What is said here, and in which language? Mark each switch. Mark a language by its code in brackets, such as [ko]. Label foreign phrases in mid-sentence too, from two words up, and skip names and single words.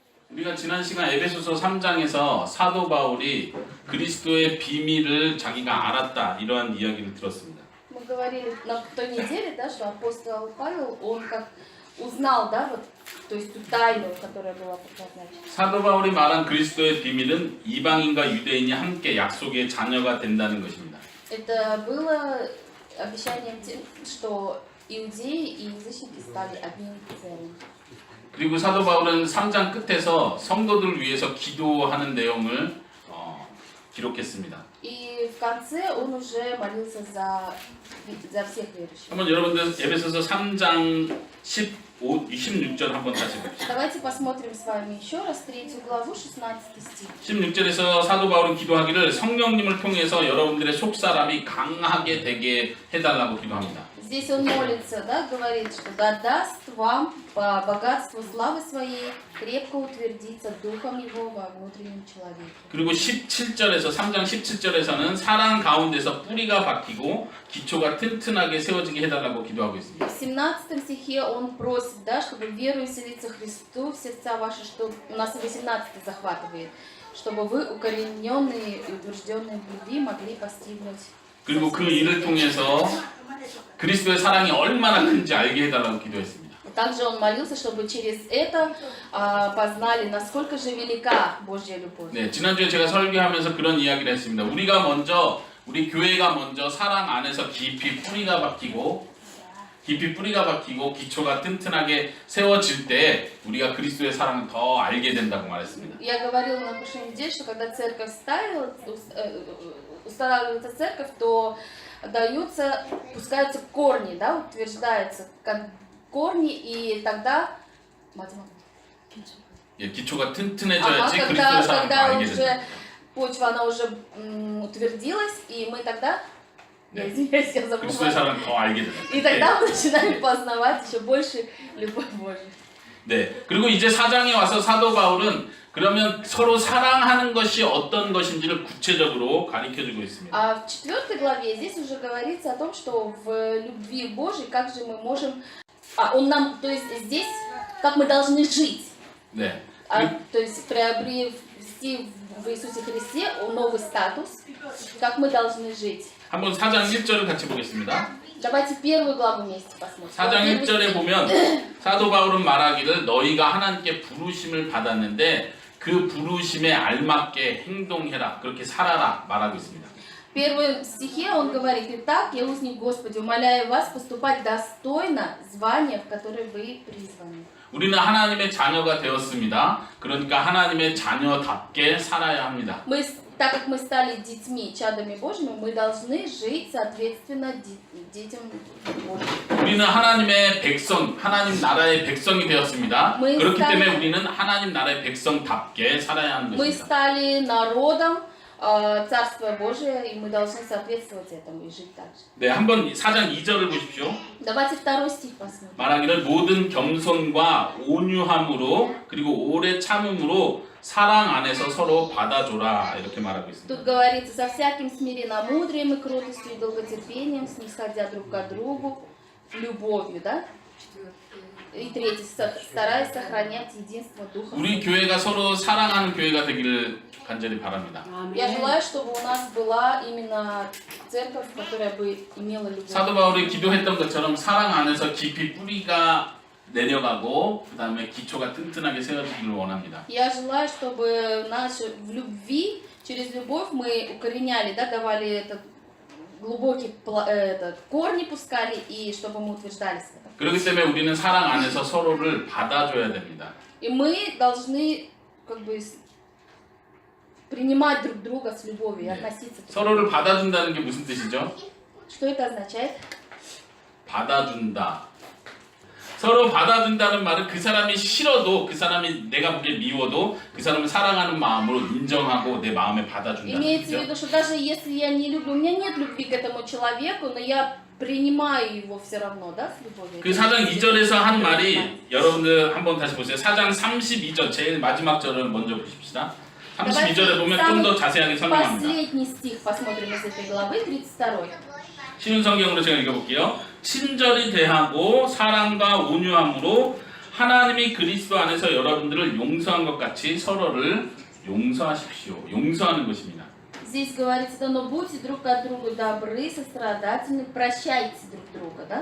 [ko] 우리가 지난 시간 에베소서 3장에서 사도 바울이 그리스도의 비밀을 자기가 알았다 이러한 이야기를 들었습니다. [ru] Мы говорили на той неделе, да, что апостол Павел, он как узнал, да, вот, то есть ту тайну, которая была предназначена. [ko] 사도 바울이 말한 그리스도의 비밀은 이방인과 유대인이 함께 약속의 자녀가 된다는 것입니다. [ru] Это было обещанием тем, что иудеи и язычники стали одним целым. [ko] 그리고 사도 바울은 3장 끝에서 성도들을 위해서 기도하는 내용을 기록했습니다. [ru] И в конце он уже молился за всех верующих. [ko] 한번 여러분들 에베소서 3장 16절 한번 다시 봅시다. [ru] Давайте посмотрим с вами еще раз 3 главу, 16 стих. [ko] 16절에서 사도 바울은 기도하기를 성령님을 통해서 여러분들의 속사람이 강하게 되게 해달라고 기도합니다. [ru] Здесь он молится, да, говорит, что да даст вам по богатству славы своей крепко утвердиться духом его во внутреннем человеке. [ko] 그리고 17절에서 3장 17절에서는 사랑 가운데서 뿌리가 박히고 기초가 튼튼하게 세워지게 해달라고 기도하고 있습니다. [ru] В 17 стихе он просит, да, чтобы верою вселиться Христу в сердца ваши, что у нас и 18 захватывает, чтобы вы, укорененные и утвержденные в любви, могли постигнуть. [ko] 그리고 그 일을 통해서 그리스도의 사랑이 얼마나 큰지 알게 해달라고 기도했습니다. [ru] Также он молился, чтобы через это познали, насколько же велика Божья любовь. [ko] 네, 지난주에 제가 설교하면서 그런 이야기를 했습니다. 우리 교회가 먼저 사랑 안에서 깊이 뿌리가 박히고 기초가 튼튼하게 세워질 때 우리가 그리스도의 사랑을 더 알게 된다고 말했습니다. [ru] Я говорила на прошлой неделе, что когда церковь устанавливается церковь, то пускаются корни, да, утверждаются корни, и тогда [ko] 예, 기초가 튼튼해져야지 그리스도의 사랑을 더 [ru] когда [ko] 알게 [ru] уже [ko] 된다. [ru] почва она уже утвердилась, и мы тогда я извиняюсь, я забыла. [ko] 그리스도의 사랑을 더 알게 된다. [ru] И тогда мы начинаем познавать еще больше любовь Божью. [ko] 네. 그리고 이제 4장에 와서 사도 바울은 그러면 서로 사랑하는 것이 어떤 것인지를 구체적으로 가르쳐주고 있습니다. [ru] А в 4 главе здесь уже говорится о том, что в любви Божьей, как же мы можем... он нам, то есть здесь, как мы должны жить. [ko] 네. [ru] То есть приобрести в Иисусе Христе новый статус, как мы должны жить. [ko] 한번 4장 1절을 같이 보겠습니다. [ru] Давайте 1 главу вместе посмотрим. [ko] 4장 1절에 보면 사도 바울은 말하기를 너희가 하나님께 부르심을 받았는데 그 부르심에 알맞게 행동해라. 그렇게 살아라 말하고 있습니다. [ru] В первом стихе он говорит: «Итак, я узник Господи, умоляю вас поступать достойно звания, в которое вы призваны». [ko] 우리는 하나님의 자녀가 되었습니다. 그러니까 하나님의 자녀답게 살아야 합니다. [ru] Так как мы стали детьми, чадами Божьими, мы должны жить соответственно детям Божьим. [ko] 우리는 하나님의 백성, 하나님 나라의 백성이 되었습니다. 그렇기 때문에 우리는 하나님 나라의 백성답게 살아야 하는 [ru] Мы [ko] 것입니다. [ru] стали народом Царства Божия, и мы должны соответствовать этому и жить так же. [ko] 네, 한번 4장 2절을 보십시오. [ru] Давайте 2 стих посмотрим. [ko] 말하기를 모든 겸손과 온유함으로 그리고 오래 참음으로 사랑 안에서 서로 받아줘라 이렇게 말하고 있습니다. [ru] Тут говорится: со всяким смиренномудрием и кротостью и долготерпением, снисходя друг к другу, любовью, да? И 3, стараясь сохранять единство духа. [ko] 우리 교회가 서로 사랑하는 교회가 되기를 간절히 바랍니다. [ru] Я желаю, чтобы у нас была именно церковь, которая бы имела любовь. [ko] 사도 바울이 기도했던 것처럼 사랑 안에서 깊이 뿌리가 내려가고 그 다음에 기초가 튼튼하게 세워지기를 원합니다. [ru] Я желаю, чтобы в любви, через любовь мы укореняли, да, давали этот глубокий корни пускали, и чтобы мы утверждались в этом. [ko] 그렇기 때문에 우리는 사랑 안에서 서로를 받아줘야 됩니다. [ru] И мы должны как бы принимать друг друга с любовью и относиться. [ko] 서로를 받아준다는 게 무슨 뜻이죠? [ru] Что это означает? [ko] 받아준다. 서로 받아준다는 말은 그 사람이 싫어도 그 사람이 내가 보기에 미워도 그 사람을 사랑하는 마음으로 인정하고 내 마음에 받아준다는 [ru] Имеется в [ko] 뜻이죠. [ru] виду, что даже если я не люблю, у меня нет любви к этому человеку, но я принимаю его все равно, да, с любовью. [ko] 그 4장 2절에서 한 말이 여러분들 한번 다시 보세요. 4장 32절 제일 마지막 절을 먼저 보십시다. 32절에 보면 좀 더 자세하게 설명합니다. [ru] Последний стих посмотрим из этой главы, 32. [ko] 쉬운 성경으로 제가 읽어볼게요. 친절히 대하고 사랑과 온유함으로 하나님이 그리스도 안에서 여러분들을 용서한 것 같이 서로를 용서하십시오. 용서하는 것입니다. [ru] Здесь говорится, но будьте друг от друга добры, сострадательны, прощайте друг друга, да?